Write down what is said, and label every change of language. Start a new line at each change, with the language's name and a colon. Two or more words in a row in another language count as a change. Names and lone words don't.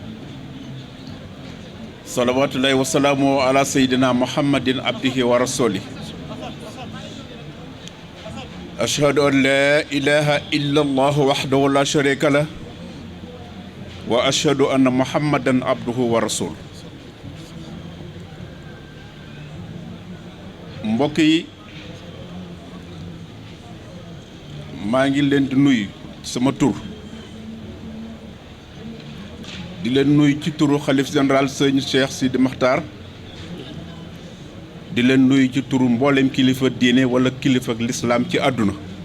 Arabic: صلوات الله وسلامه على سيدنا محمد عبده ورسوله أشهد أن لا إله إلا الله وحده لا شريك له وأشهد أن محمدا عبده ورسوله
Wolof: mbokk yi maa ngi leen di nuyu sama tur di leen nuyu ci turu xalif général sëñ Cheikh Sidi Makhtar di leen nuyu ci turu mboolem kilifa diine wala kilifa ak lislaam ci àdduna